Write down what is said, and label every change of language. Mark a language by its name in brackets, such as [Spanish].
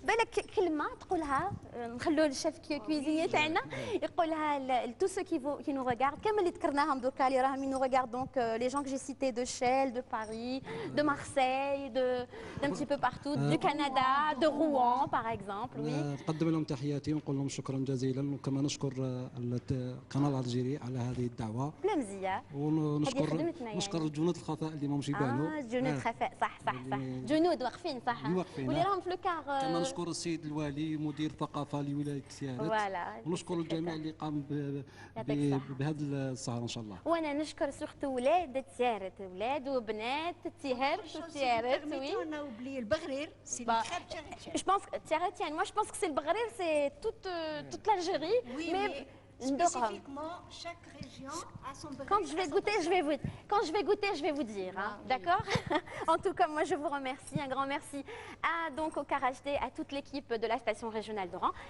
[Arabic] بالك كلمة تقولها نخلوا الشيف كويزينية تاعنا يقولها [French] tous ceux qui nous regardent [Arabic] كامل اللي ذكرناهم دركا اللي راهم [French] nous regardent donc les gens que j'ai cités de Chelles, de Paris, de Marseille, d'un petit peu partout, du Canada, de Rouen par exemple. Oui. [Arabic] نقدم لهم تحياتي ونقول لهم شكرا جزيلا وكما نشكر القناة الجزائرية على هذه الدعوة. بلا مزية. نشكر الجنود الخفاء اللي ماهمش يبانوا. جنود خفاء صح. جنود واقفين صح. واللي راهم في الكار. كما نشكر السيد الوالي مدير الثقافة لولاية تيارت. ونشكر الجميع اللي قام بهذا السهرة ان شاء الله. وانا نشكر سورتو ولاد تيارت، ولاد وبنات تيارت وتيارت. [French] Oui. On a oublié le Bahrir, c'est le crêpe Je pense que Tiaret, moi je pense que c'est le Bahrir, c'est toute l'Algérie. Oui, mais Spécifiquement, chaque région a son beurre. Quand je vais goûter, je vais vous dire. Hein, d'accord. En tout cas, moi, je vous remercie. Un grand merci donc au KRHD, à toute l'équipe de la station régionale d'Oran.